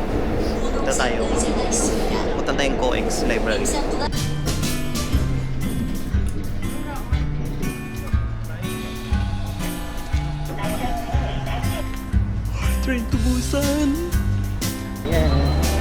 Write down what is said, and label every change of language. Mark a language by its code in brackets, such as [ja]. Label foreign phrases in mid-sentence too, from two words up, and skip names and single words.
[tl] Punta tayo. [ko] 분홍색 의자가 있습니다. [tl] Punta tayong COEX Library. [ko] 인사부가 [en] Train to Busan! Yeah.